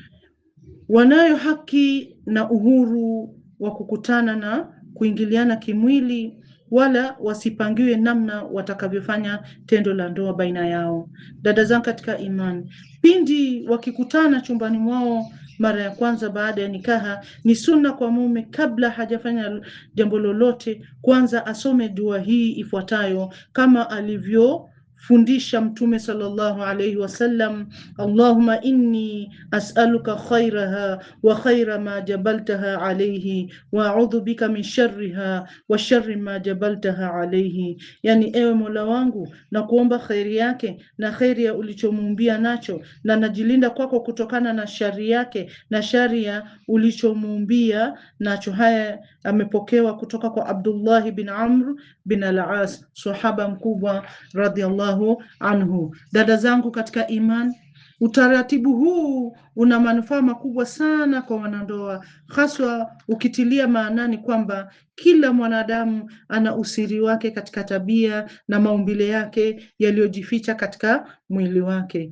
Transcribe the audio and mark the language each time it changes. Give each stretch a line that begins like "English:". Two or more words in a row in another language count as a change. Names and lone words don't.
Swahili: Wanayo haki na uhuru wa kukutana na kuingiliana kimwili, wala wasipangiwe namna watakavyofanya tendo la ndoa baina yao. Dada zangu katika imani, pindi wakikutana chumbani mwao mara ya kwanza baada ya nikaha, ni sunna kwa mume kabla hajafanya jambo lolote kwanza asome dua hii ifuatayo kama alivyofundisha Mtume
Arabic: صلى الله عليه وسلم: اللهم إني أسألك خيرها وخير ما جبلتها عليه وأعوذ بك من شرها وشر ما جبلتها عليه.
Swahili: Yani, ewe Mola wangu, na kuomba khairi yake na khairi ya ulichomuumbia nacho, na najilinda kwako kutokana na shari yake na shari ya ulichomuumbia nacho. Haya amepokewa kutoka kwa Abdullah bin Amr bin al-As, sahaba mkubwa
Arabic: رضي الله عنه.
Swahili: Dada zangu katika iman, utaratibu huu una manufaa makubwa sana kwa wanandoa, haswa ukitilia maanani kwamba kila mwanadamu ana usiri wake katika tabia na maumbile yake yaliyojificha katika mwili wake.